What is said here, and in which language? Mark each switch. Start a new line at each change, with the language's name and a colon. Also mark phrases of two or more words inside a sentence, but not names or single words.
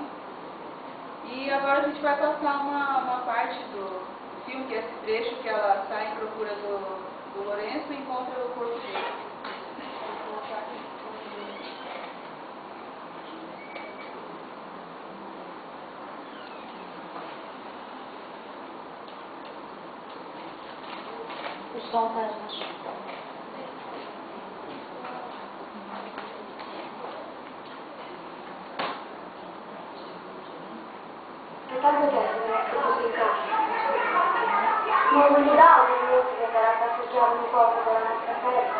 Portuguese: E agora a gente vai passar uma parte do filme, que é esse trecho que ela sai em procura do Lourenço e encontra o corpo dele. O som está baixo.
Italian: Non mi dà un'inutile per assaggiare un poco della nostra festa?